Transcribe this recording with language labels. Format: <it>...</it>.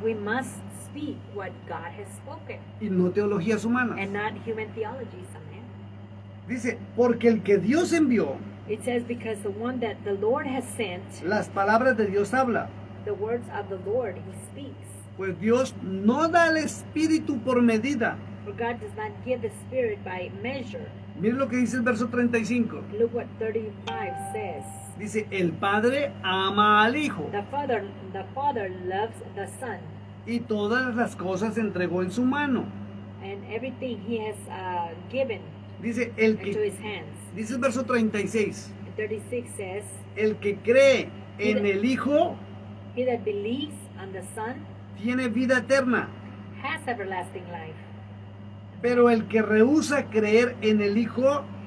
<en>we must speak what God has spoken</en> <es>y no teologías humanas.</es> <en>and not human theologies.</en> <es>Amen. Dice, porque el que Dios envió,</es> <en>It says, because the one that the Lord has sent,</en> <es>las palabras de Dios habla.</es> <en>the words of the Lord, he speaks.</en> <es>Pues Dios no da el espíritu por medida.</es> <en>For God does not give the Spirit by measure.</en> <es>Mire lo que dice el verso 35.</es> <en>Look what 35 says.</en> <es>Dice, el Padre ama al Hijo</es> <en>The Father loves the Son,</en> <es>y todas las cosas entregó en su mano.</es> <en>and everything he has given</en> <es>Dice, el</es> <en>into</en> <es>que,</es> <en>his hands.</en> <es>dice el verso 36,</es> <en>And 36 says,</en> <es>el que cree en el Hijo</es> <en>he that believes on the Son</en> <es>tiene vida eterna,</es> <en>has everlasting life,</en> <es>pero el que rehúsa creer en el Hijo</es>